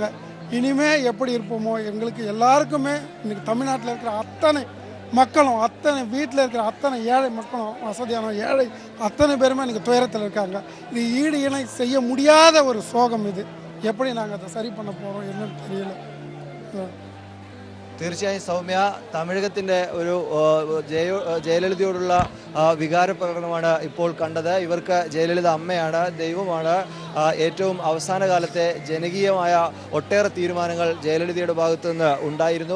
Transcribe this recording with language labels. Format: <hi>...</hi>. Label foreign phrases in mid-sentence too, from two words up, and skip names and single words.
<ta>இனிமே எப்படி இருப்போமோ எங்களுக்கு எல்லாருக்குமே இன்றைக்கி தமிழ்நாட்டில் இருக்கிற அத்தனை மக்களும் அத்தனை வீட்டில் இருக்கிற அத்தனை ஏழை மக்களும் வசதியான ஏழை அத்தனை பேருமே இன்றைக்கி துயரத்தில் இருக்காங்க. இது ஈடு இணை செய்ய முடியாத ஒரு சோகம். இது எப்படி நாங்கள் அதை சரி பண்ண போகிறோம் என்னன்னு தெரியல.</ta> <ml>തീർച്ചയായും സൗമ്യ, தமிழகത്തിൻ്റെ ഒരു ജയലളിതയോടുള്ള വികാര പ്രകടനമാണ് ഇപ്പോൾ കണ്ടത്. ഇവർക്ക് ജയലളിത അമ്മയാണ്, ദൈവമാണ്. ഏറ്റവും അവസാന കാലത്തെ ജനകീയമായ ഒട്ടേറെ തീരുമാനങ്ങൾ ജയലളിതയുടെ ഭാഗത്തു നിന്ന് ഉണ്ടായിരുന്നു.</ml>